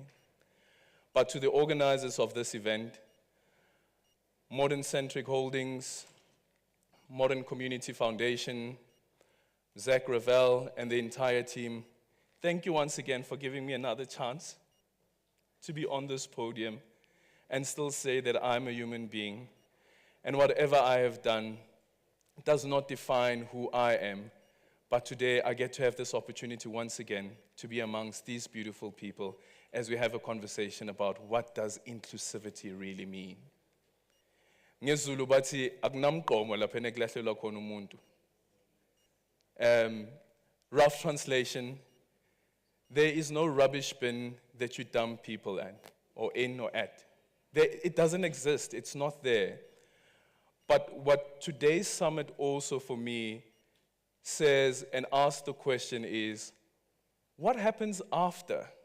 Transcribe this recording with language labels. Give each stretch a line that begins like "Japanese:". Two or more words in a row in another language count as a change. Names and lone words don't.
English: But to the organizers of this event, Modern Centric Holdings, Modern Community Foundation, Zach Ravel, and the entire team, thank you once again for giving me another chance to be on this podium and still say that I'm a human being. And whatever I have done does not define who I am. But today I get to have this opportunity once again to be amongst these beautiful people as we have a conversation about what does inclusivity really mean.
Zulu: NgeZulu bathi akunamgqomo lapha enekulahlelwa khona umuntu.
English: Rough translation, there is no rubbish bin that you dump people at, or in or at. It doesn't exist, it's not there. But what today's summit also for me says and asks the question is, what happens after?